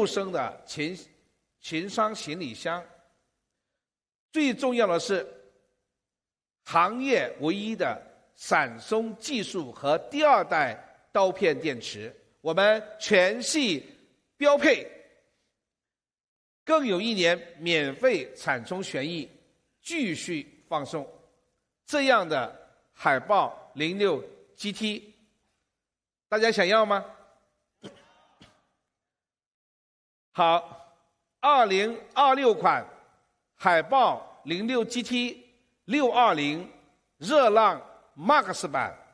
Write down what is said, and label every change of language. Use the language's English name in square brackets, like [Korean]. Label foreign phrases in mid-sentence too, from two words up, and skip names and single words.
[Chinese] 升的前箱行李箱，最重要的是行業唯一的閃鬆技術和第二代刀片電池，我們全系標配，更有1年免費產充權益繼續放送。這樣的海豹06 GT， 大家想要吗？好，2026款海豹06 GT 620热浪 Max 版